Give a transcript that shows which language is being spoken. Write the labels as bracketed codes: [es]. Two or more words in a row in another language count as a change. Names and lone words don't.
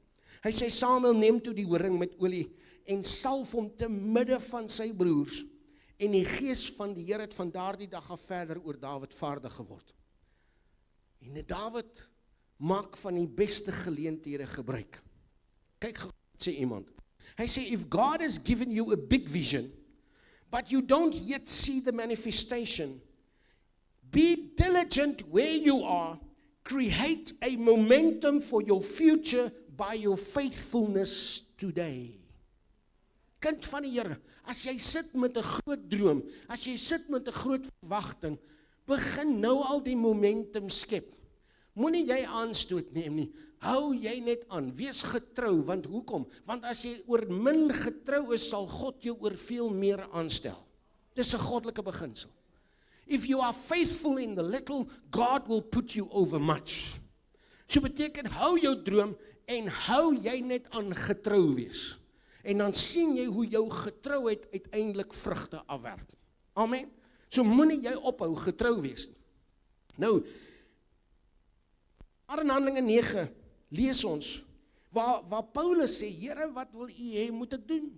[af] Hy sê Samuel neem toe die horing met olie en salf hom te midde van sy broers en die gees van die Here het van daardie dag af verder oor Dawid vaardig geword. En Dawid maak van die beste geleenthede gebruik. Kyk, sê iemand. Hy sê [en] if God has given you a big vision but you don't yet see the manifestation, be diligent where you are, create a momentum for your future by your faithfulness today. [af] Kind van die Here, as jy sit met 'n groot droom, as jy sit met 'n groot verwagting, begin nou al die momentum skep. Moenie jy aanstoot neem nie, hou jy net aan, wees getrou, want hoekom? Want as jy oor min getrou is, sal God jou oor veel meer aanstel. Dis 'n goddelike beginsel. [en] If you are faithful in the little, God will put you over much. [af] So beteken, hou jou droom en hou jy net aan getrou wees. En dan sien jy hoe jou getrouheid uiteindelik vrugte afwerp. Amen. So moenie jy ophou getrou wees. Nou, maar in Handelinge 9 lees ons, waar Paulus sê, Here, wat wil u hê moet ek doen?